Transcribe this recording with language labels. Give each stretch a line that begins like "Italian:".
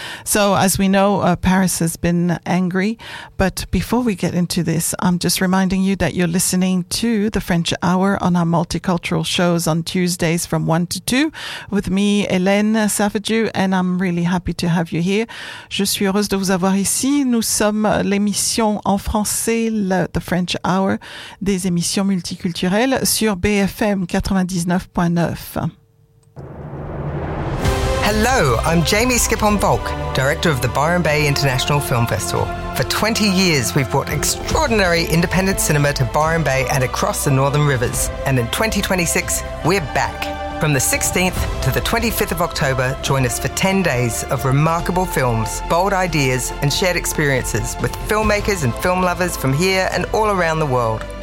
English: So, as we know, Paris has been angry. But before we get into this, I'm just reminding you that you're listening to The French Hour on our multicultural shows on Tuesdays from 1 to 2 with me, Hélène Savadieu, and I'm really happy to have you here.
French: Je suis heureuse de vous avoir ici. Nous sommes l'émission en français, The French Hour, des émissions multiculturelles sur BFM 99.9.
English: Hello, I'm Jamie Skipon-Volk, director of the Byron Bay International Film Festival. For 20 years, we've brought extraordinary independent cinema to Byron Bay and across the Northern Rivers. And in 2026, we're back. From the 16th to the 25th of October, join us for 10 days of remarkable films, bold ideas, and shared experiences with filmmakers and film lovers from here and all around the world.